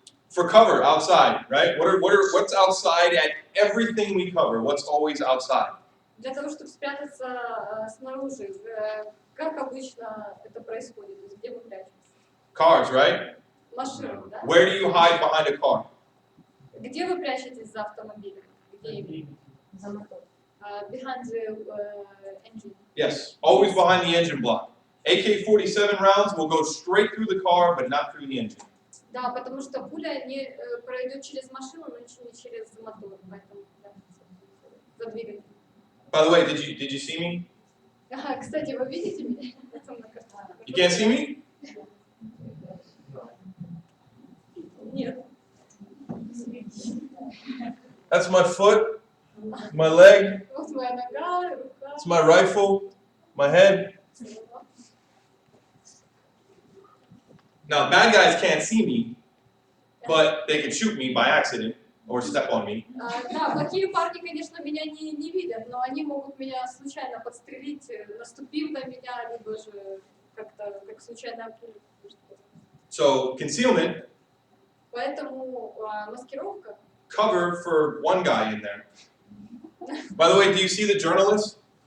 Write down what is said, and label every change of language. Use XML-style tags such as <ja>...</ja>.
<en>For cover outside, right? What's outside at everything we cover? What's always outside?</en> <ru>Для того, чтобы спрятаться снаружи, как обычно это происходит? То есть где вы прячетесь?</ru> <en>Cars, right?</en> <ru>Машину, да?</ru> <en>Where do you hide behind a car?</en> <ru>Где вы прячетесь за автомобилем? Где именно?</ru> <en>Behind the engine. Yes, always behind the engine block. AK-47 rounds will go straight through the car, but not through the engine.</en> <ru>Да, потому что пуля не пройдет через машину, но не через мотор, поэтому да, за двигатель.</ru> <en>By the way, did you see me?</en> <ru>Кстати, вы видите меня?</ru> <en>You can't see me?</en> <ru>Нет.</ru> <en>That's my foot, my leg,</en> <ru>Вот моя нога, рука.</ru> <en>it's my rifle, my head. Now, bad guys can't see me, but they can shoot me by accident or step on me.</en> <ru>Да, плохие парни, конечно, меня не видят, но они могут меня случайно подстрелить, наступив на меня, либо же как-то как случайная пуля.</ru> <en>So, concealment,</en> <ru>Поэтому маскировка.</ru> <en>cover for one guy in there. By the way, do you see the journalist?</en>